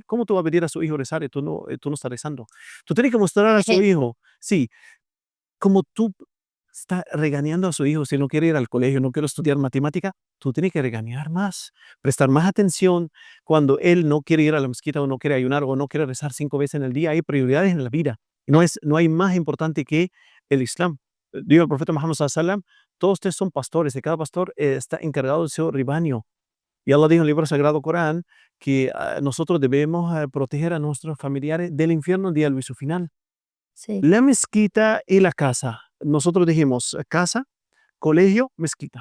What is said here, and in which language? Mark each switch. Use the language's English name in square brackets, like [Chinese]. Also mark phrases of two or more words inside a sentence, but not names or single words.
[Spanish] ¿Cómo tú vas a pedir a su hijo rezar y tú no estás rezando? Tú tienes que mostrar a su hijo, sí, como tú estás regañando a su hijo si no quiere ir al colegio, no quiere estudiar matemática, tú tienes que regañar más, prestar más atención cuando él no quiere ir a la mezquita o no quiere ayunar o no quiere rezar 5 veces en el día. Hay prioridades en la vida. No hay más importante que el Islam. Digo el profeta Muhammad [Arabic] صلى الله عليه وسلم, [Spanish] todos ustedes son pastores y cada pastor está encargado de su rebaño. Y Allah dijo en el libro sagrado Corán que nosotros debemos proteger a nuestros familiares del infierno el día del juicio final. Sí, La mezquita y la casa. Nosotros dijimos casa, colegio, mezquita.